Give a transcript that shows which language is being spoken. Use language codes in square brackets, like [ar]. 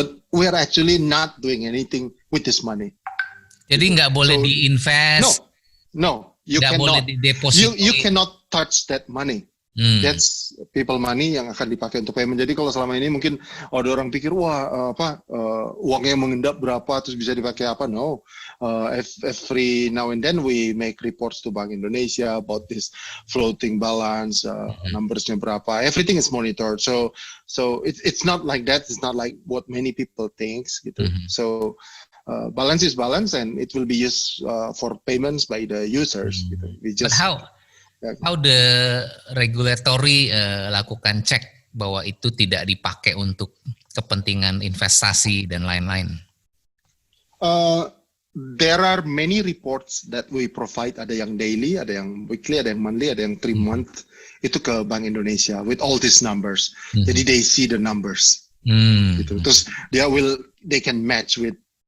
[en] But we are actually not doing anything with this money. [id] Jadi nggak boleh diinvest. [en] No. You cannot. You cannot touch that money. That's people money [id] yang akan dipakai untuk [en] payment. [id] Jadi kalau selama ini mungkin ada orang pikir uangnya mengendap berapa terus bisa dipakai apa? [en] No. Every now and then we make reports to Bank Indonesia about this floating balance, numbersnya [id] berapa. [en] Everything is monitored. So it's not like that. It's not like what many people thinks [id] gitu. [en] So balance is balance and it will be used for payments by the users. [id] Gitu. [en] But how the regulatory [id] lakukan cek bahwa itu tidak dipakai untuk kepentingan investasi dan lain-lain? [en] There are many reports that we provide. [id] Ada yang daily, ada yang weekly, ada yang monthly, ada yang 3 month. Itu ke [en] Bank Indonesia with all these numbers. [id] Jadi [en] they see the numbers. [id] Gitu. Terus [en] they can match with